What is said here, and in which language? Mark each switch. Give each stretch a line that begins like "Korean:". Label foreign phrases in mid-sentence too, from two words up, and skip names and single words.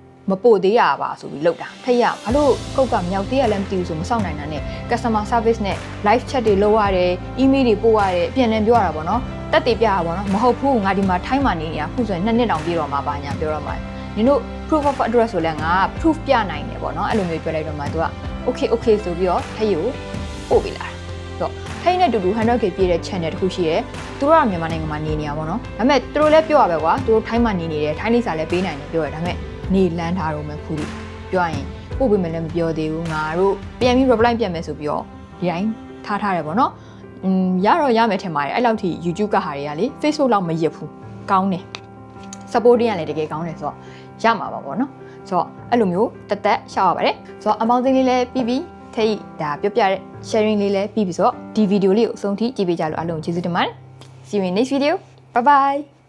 Burmese: မပို့သေးရပါဆိုပြီးလောက်တာထိတ်ရဘာလို့ကုတ်ကမြောက်သေးရလည်းမသိဘူးဆိုမစောင့်နိုင်တာနဲ့
English: customer service
Burmese: နဲ့
English: live chat
Burmese: တွေလုပ်ရတယ် email တွေပို့ရတယ်ပြန်လည်ပြောရတာပေါ့နော်တက်တည်ပြရပါတော့မဟုတ်ဘူးငါဒီမှာထိုင်းမှာနေနေတာခုဆိုရင် 2နှစ်တောင်ပြည့်တော့မှာပါညာပြောတော့မှာနင်တို့
English: proof of address
Burmese: ဆိုလဲငါ proof ပြနိုင်တယ်ပေါ့နော်အဲ့လိုမျိုးပြောလိုက်တော့မှသူက okay ဆိုပြီးတော့ထိတ်ကိုပို့ပေးလာတော့ထိုင်းနဲ့တူတူ 100k ပြည့်တဲ့ channel တစ်ခုရှိရဲသူတို့ကမြန်မာနိုင်ငံမှာနေနေတာပေါ့နော်ဒါပေမဲ့သူတို့လည်းပြောရပဲကွာသူတို့ထိုင်းမှာနေနေတယ်ထိုင်းလိပ်စာလည်းပေးနိုင်တယ် ပြောရဒါပေမဲ့နေလန်းထားတော့မှခုလို့ပြောရရင်ပို့ပေးမယ်လည်းမပြောသေးဘူးငါတို့ပြန်ပြီး reply ပြန်မယ်ဆိုပြီးတော့ဒီတိုင်းထားတယ်ပေါ့နော်ရတော့ရမယ်ထင်ပါတယ်အဲ့လောက်ထိ YouTube ကဟာတွေကလေ Facebook လောက်မရစ်ဘူးကောင်းတယ် supporting ကလည်းတကယ်ကောင်းတယ်ဆိုတော့ရမှာပါပေါ့နော်ဆိုတော့အဲ့လိုမျိုးတက်ရှောက်ရပါတယ်ဆိုတော့အမောင်းသိန်းလေးလည်းပြီးထိတ်ဒါပြောပြတဲ့ sharing လေးလည်းပြီးပြီဆိုတော့ဒီဗီဒီယိုလေးကိုအဆုံးထိကြည့်ပေးကြလို့အားလုံးကျေးဇူးတင်ပါတယ်
English: see you in next video bye bye